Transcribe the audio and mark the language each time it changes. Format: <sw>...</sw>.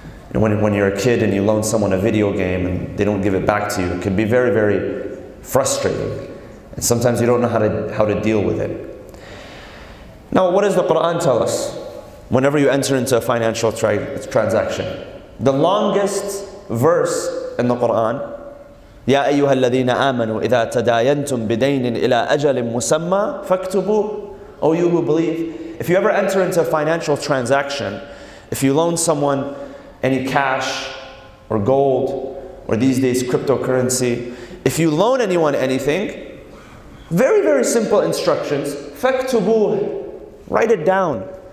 <en>And when you're a kid and you loan someone a video game and they don't give it back to you, it can be very, very frustrating. And sometimes you don't know how to deal with it. Now, what does the Quran tell us whenever you enter into a financial transaction? The longest verse in the Quran,</en> <ar>يَا أَيُّهَا الَّذِينَ آمَنُوا إِذَا تَدَايَنْتُمْ بِدَيْنٍ إِلَىٰ أَجَلٍ مُسَمَّى فَاكْتُبُوهُ.</ar> <en>O you who believe, if you ever enter into a financial transaction, if you loan someone any cash or gold, or these days cryptocurrency, if you loan anyone anything, very, very simple instructions.</en> <ar>فَاكْتُبُوهُ.</ar> <en>Write it down.</en>